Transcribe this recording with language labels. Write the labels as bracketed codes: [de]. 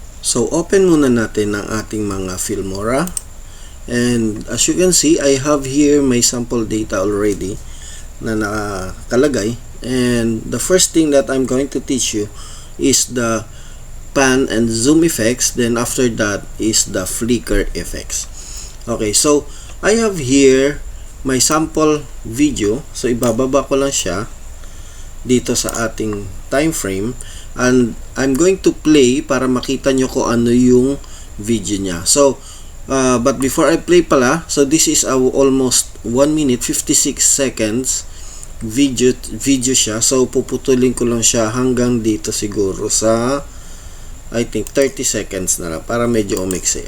[tl] So, open muna natin ang ating mga Filmora. [en] And as you can see, I have here my sample data already [tl] na nakalagay. [en] And the first thing that I'm going to teach you is the pan and zoom effects. Then after that is the flicker effects. Okay, so I have here my sample video. [tl] So, ibababa ko lang siya dito sa ating time frame. [en] And I'm going to play [tl] para makita nyo kung ano yung video niya. [en] So, but before I play pala, so this is our almost 1 minute 56 seconds video siya. [tl] So, puputulin ko lang siya hanggang dito siguro sa I think 30 seconds na lang para medyo umiksi.